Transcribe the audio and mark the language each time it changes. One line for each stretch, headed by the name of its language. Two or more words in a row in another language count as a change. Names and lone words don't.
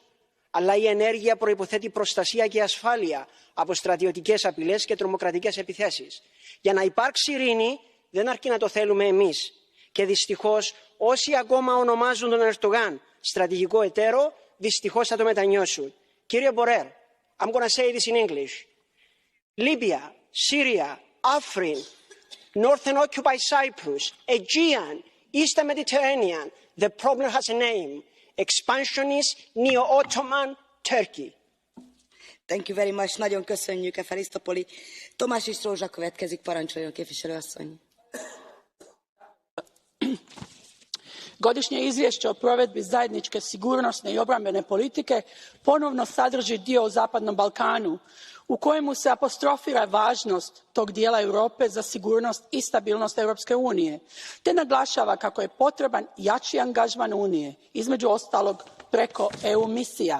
Greek: Αλλά η ενέργεια προϋποθέτει προστασία και ασφάλεια από στρατιωτικές απειλές και τρομοκρατικές επιθέσεις. Για να υπάρξει ειρήνη, δεν αρκεί να το θέλουμε εμείς. Και δυστυχώς, όσοι ακόμα ονομάζουν τον Ερντογάν στρατηγικό εταίρο, δυστυχώς θα το μετανιώσουν. Κύριε Μπορέλ,
English: I'm going to say this in English. Libya, Syria, Afrin, Northern Occupied Cyprus, Aegean, Eastern Mediterranean. The problem has a name. Expansionist neo-Ottoman Turkey. Thank you very much.
Hungarian: Nagyon köszönjük, Eferisztopoli. Tomášič Rózsa következik, parancsoljon, képviselő asszony.
Croatian: Godišnje izvješće o provedbi zajedničke sigurnosne i obrambene politike ponovno sadrži dio o Zapadnom Balkanu, u kojemu se apostrofira važnost tog dijela Europe za sigurnost i stabilnost Europske unije, te naglašava kako je potreban jači angažman Unije, između ostalog preko EU misija.